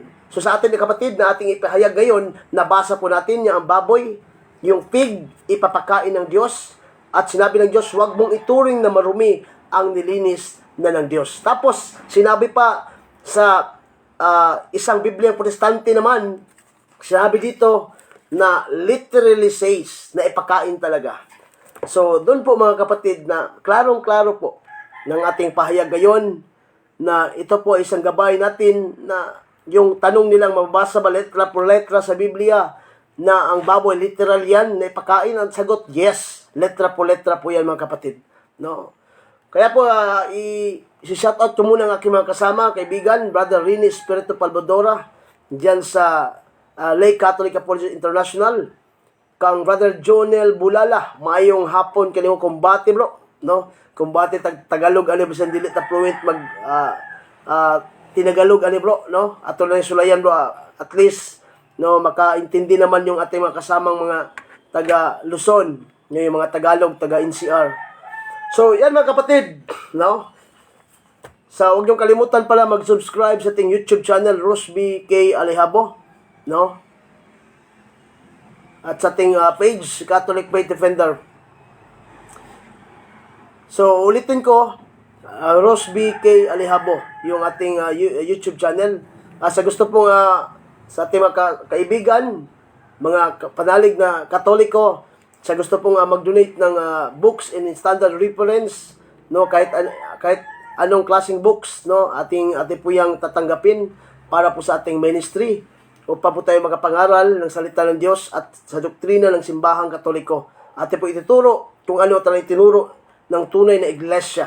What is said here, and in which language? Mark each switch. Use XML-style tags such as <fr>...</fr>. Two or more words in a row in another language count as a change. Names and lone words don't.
<tl>So sa atin mga kapatid na ating ipahayag ngayon, nabasa po natin na ang baboy, yung pig, ipapakain ng Diyos. At sinabi ng Diyos, huwag mong ituring na marumi ang nilinis na ng Diyos. Tapos, sinabi pa sa isang Biblia protestante naman, sinabi dito na</tl> <en>literally says</en> <tl>na ipakain talaga. So, doon po mga kapatid na klarong-klaro po ng ating pahayag ngayon na ito po ay isang gabay natin na yung tanong nilang mababasa ba</tl> <es>letra por letra</es> <tl>sa Biblia na ang baboy literal yan na ipakain, ang sagot, yes. Letra po yan mga kapatid. No? Kaya po, i-shoutout ko muna ang aking mga kasama, kaibigan, Brother Rini Espiritu Palbodora, dyan sa Lake Catholic Apology International,</tl> <ceb>kang Brother Jonel Bulala, mayong hapon kanimo kumbate bro, no? Kumbate Tagalog ani bisan dili ta fluent mag tinagalog ani bro, no? Ato lang sulayan bro,</ceb> <tl>at least no makaintindi naman yung ating mga kasamang mga taga Luzon, yung mga Tagalog, taga NCR. So, yan mga kapatid, no? Huwag niyong kalimutan pala mag-subscribe sa ating YouTube channel, Rosby K. Alejabo, no? At sa ating page, Catholic Faith Defender. So, ulitin ko, Rosby K. Alejabo, yung ating YouTube channel. Sa gusto pong sa ating mga kaibigan, mga panalig na Katoliko, sa gusto pong mag-donate ng</tl> <en>books in standard reference,</en> <tl>no, kahit anong klaseng books, no, ating po yang tatanggapin para po sa ating ministry upang po tayo makapangaral ng salita ng Diyos at sa doktrina ng simbahang Katoliko. Atin po ituturo kung ano talagang itinuro ng tunay na iglesia.</tl>